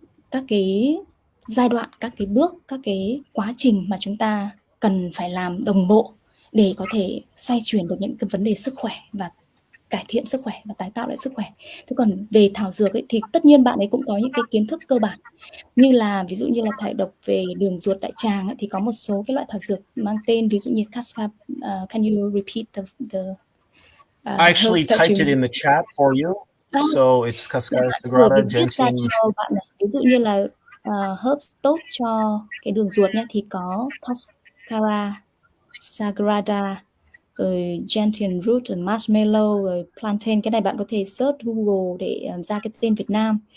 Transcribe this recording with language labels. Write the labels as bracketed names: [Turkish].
[Vietnamese] các cái giai đoạn, các cái bước, các cái quá trình mà chúng ta cần phải làm đồng bộ để có thể xoay chuyển được những cái vấn đề sức khỏe và cải thiện sức khỏe và tái tạo lại sức khỏe. Thế còn về thảo dược ấy, thì tất nhiên bạn ấy cũng có những cái kiến thức cơ bản, như là ví dụ như là thải độc về đường ruột đại tràng ấy, thì có một số cái loại thảo dược mang tên ví dụ như Cascara. [English] Can you repeat the I actually typed it in the chat for you. So it's Cascara sagrada, gentian. [Vietnamese] Cho bạn này. Ví dụ như là herbs tốt cho cái đường ruột nhé, thì có Cascara sagrada, rồi gentian root, rồi marshmallow, rồi plantain. Cái này bạn có thể search Google để ra cái tên Việt Nam.